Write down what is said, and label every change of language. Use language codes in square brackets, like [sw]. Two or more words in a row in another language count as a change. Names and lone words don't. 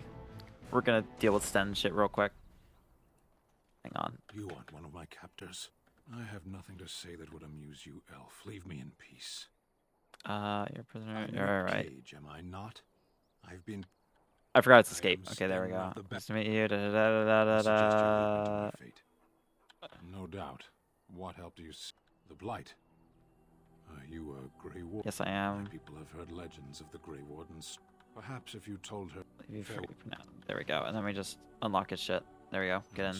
[en] We're gonna deal with Sten shit real quick. Hang on. You want one of my captors? I have nothing to say that would amuse you, elf. Leave me in peace. You're a prisoner. I'm in You're a alright. cage, am I not? I've been... I forgot it's I escape. am Okay, there we still go. not the Nice best. to meet you. Da, da, da, I da, da, suggest you leave da. me to my fate. No doubt. What help do you see? The Blight. Are you a Grey Warden? Yes, I My am. people have heard legends of the Grey Wardens. Perhaps if you told her... Leave you free Farewell. for now. There we go. And then we just unlock his shit. There we go. Get in.